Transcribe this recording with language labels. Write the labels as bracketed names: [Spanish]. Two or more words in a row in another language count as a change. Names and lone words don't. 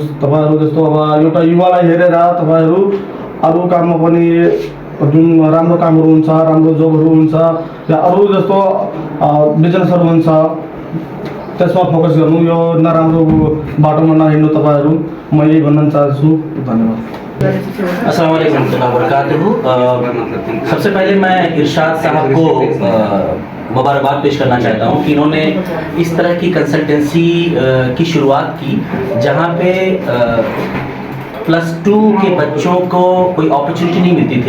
[Nepali] तपाईँहरू जस्तो अब एउटा युवालाई हेरेर तपाईँहरू अरू काममा पनि जुन राम्रो कामहरू हुन्छ, राम्रो जबहरू हुन्छ या अरू जस्तो बिजनेसहरू हुन्छ त्यसमा फोकस गर्नु, यो नराम्रो बाटोमा नहिँड्नु तपाईँहरू। म यही भन्न चाहन्छु। धन्यवाद। [Arabic] السلام عليكم وبركاته. [Hindi] सबसे पहले मैं इरशाद साहब को मुबारकबाद पेश करना चाहता हूँ कि इन्होंने इस तरह की कंसल्टेंसी की शुरुआत की जहाँ पे +2 के बच्चों को कोई अपॉर्चुनिटी नहीं मिलती थी।